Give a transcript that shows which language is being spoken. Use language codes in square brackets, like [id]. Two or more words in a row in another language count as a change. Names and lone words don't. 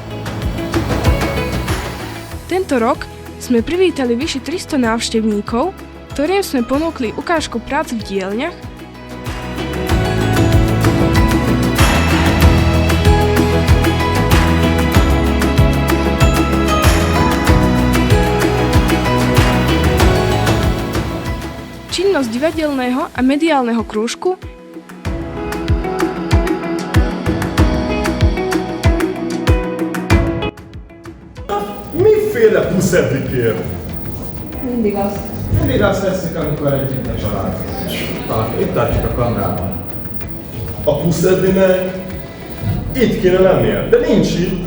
[sk] Tento rok sme privítali vyše 300 návštevníkov, ktorým sme ponúkli ukážku prác v dielňach, činnosť divadelného a mediálneho krúžku [hu] Miféle puszedikért? Mindig az. Mindig azt veszik, amikor együtt a család. Itt tartjuk a kamerában. A puszeddinek itt kéne lennie, de nincs itt.